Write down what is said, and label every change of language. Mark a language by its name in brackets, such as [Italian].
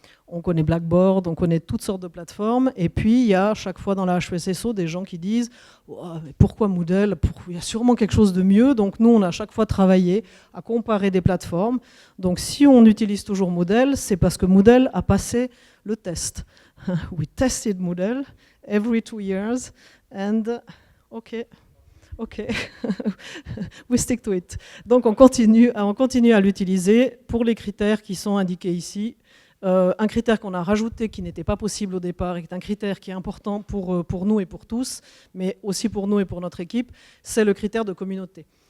[French] On connaît Blackboard, on connaît toutes sortes de plateformes. Et puis, il y a chaque fois dans la HESSO des gens qui disent oh, mais pourquoi Moodle? Il y a sûrement quelque chose de mieux. Donc, nous, on a à chaque fois travaillé à comparer des plateformes. Donc, si on utilise toujours Moodle, c'est parce que Moodle a passé le test. [English] We tested Moodle every 2 years. And, OK. We stick to it. [French] Donc, on continue à l'utiliser pour les critères qui sont indiqués ici. Un critère qu'on a rajouté qui n'était pas possible au départ et qui est un critère qui est important pour nous et pour tous, mais aussi pour nous et pour notre équipe, c'est le critère de communauté.